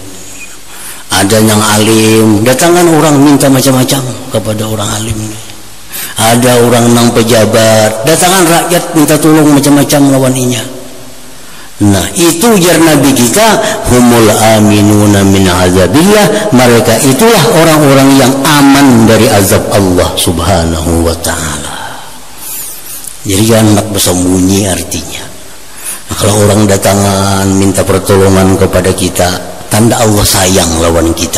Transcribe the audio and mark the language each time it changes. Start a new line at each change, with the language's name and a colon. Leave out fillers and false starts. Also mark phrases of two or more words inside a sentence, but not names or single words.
Banjar: Ada yang alim, datangan orang minta macam-macam kepada orang alim. Ada orang nang pejabat, datangan rakyat minta tolong macam-macam lawaninya. Nah, itu ujar Nabi kita,
Arabic: humul aminuna min azabillah,
Indonesian: mereka itulah orang-orang yang aman dari azab Allah
Arabic: Subhanahu wa ta'ala.
Indonesian: Jadi jangan nak bersembunyi artinya. Nah, kalau orang datangan minta pertolongan kepada kita, tanda Allah sayang lawan kita.